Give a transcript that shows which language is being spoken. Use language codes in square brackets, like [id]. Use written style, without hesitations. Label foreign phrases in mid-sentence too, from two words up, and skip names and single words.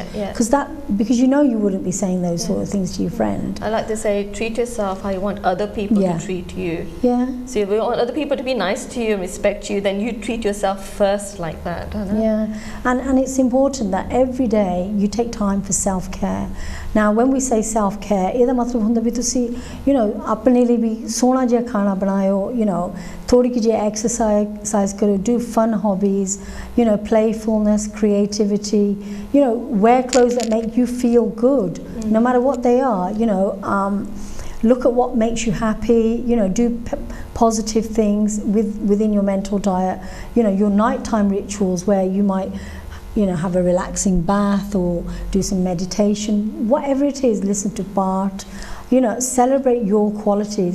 [en] Because you know you wouldn't be saying those sort of things to your friend. I like to say, treat yourself how you want other people to treat you. So if you want other people to be nice to you and respect you, then you treat yourself first like that. And it's important that every day you take time for self-care. Now, when we say self-care, [pa] ਇਹਦਾ ਮਤਲਬ ਹੁੰਦਾ ਵੀ ਤੁਸੀਂ, [en] you know, [pa] ਆਪਣੇ ਲਈ ਵੀ ਸੋਹਣਾ ਜਿਹਾ ਖਾਣਾ ਬਣਾਓ, [en] you know, [pa] ਥੋੜੀ ਜਿਹੀ exercise ਕਰੋ, [en] do fun hobbies, you know, playfulness, creativity, you know, wear clothes that make you feel good, no matter what they are, you know, look at what makes you happy, you know, do positive things within your mental diet, you know, your nighttime rituals where you might, you know, have a relaxing bath or do some meditation, whatever it is, listen to Bart, you know, celebrate your qualities.